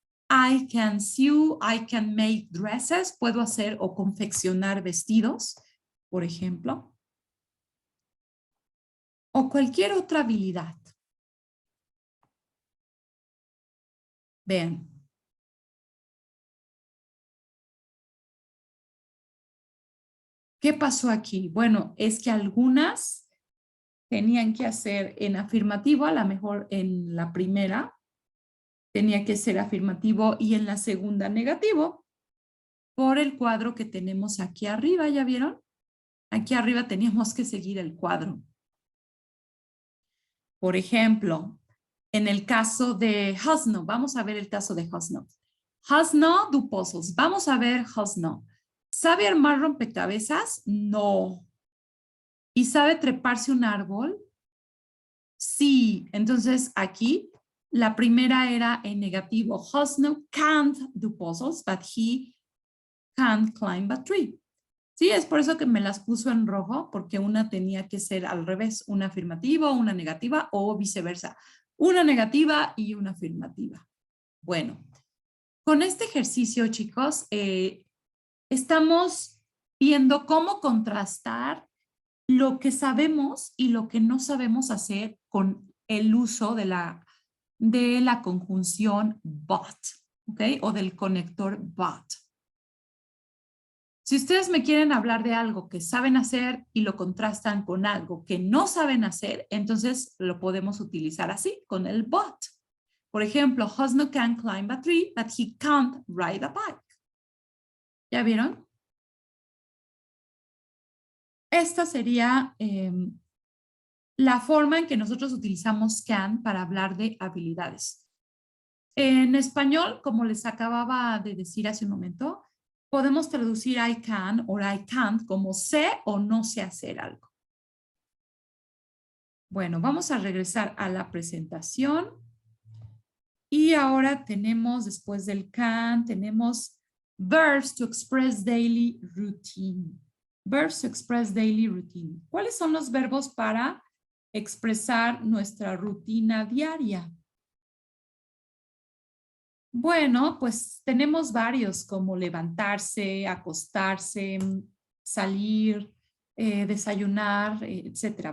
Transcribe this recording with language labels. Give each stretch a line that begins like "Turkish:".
English: I can sew, I can make dresses.
Spanish: Puedo hacer o confeccionar vestidos, por ejemplo. O cualquier otra habilidad. Vean. ¿Qué pasó aquí? Bueno, es que algunas tenían que hacer en afirmativo, a lo mejor en la primera tenía que ser afirmativo y en la segunda negativo, por el cuadro que tenemos aquí arriba, ¿ya vieron? Aquí arriba teníamos que seguir el cuadro. Por ejemplo, en el caso de Hosno, vamos a ver el caso de Hosno.
English: Hosno do puzzles.
Spanish: Vamos a ver Hosno. ¿Sabe armar rompecabezas? No. ¿Y sabe treparse un árbol? Sí. Entonces aquí la primera era en negativo.
English: Hosno can't do puzzles, but he can't climb a tree.
Spanish: Sí, es por eso que me las puso en rojo, porque una tenía que ser al revés, una afirmativa, una negativa o viceversa. Una negativa y una afirmativa. Bueno, con este ejercicio, chicos, estamos viendo cómo contrastar lo que sabemos y lo que no sabemos hacer con el uso de la conjunción but, ¿ok? O del conector but. Si ustedes me quieren hablar de algo que saben hacer y lo contrastan con algo que no saben hacer, entonces lo podemos utilizar así, con el but. Por ejemplo,
English: Hosno can climb a tree, but he can't ride a bike.
Spanish: ¿Ya vieron? Esta sería la forma en que nosotros utilizamos can para hablar de habilidades. En español, como les acababa de decir hace un momento, podemos traducir I can o I can't como sé o no sé hacer algo. Bueno, vamos a regresar a la presentación. Y ahora tenemos, después del can, tenemos
English: verbs to express daily routine. Verbs to express daily routine.
Spanish: ¿Cuáles son los verbos para expresar nuestra rutina diaria? Bueno, pues tenemos varios como levantarse, acostarse, salir, desayunar, etcétera.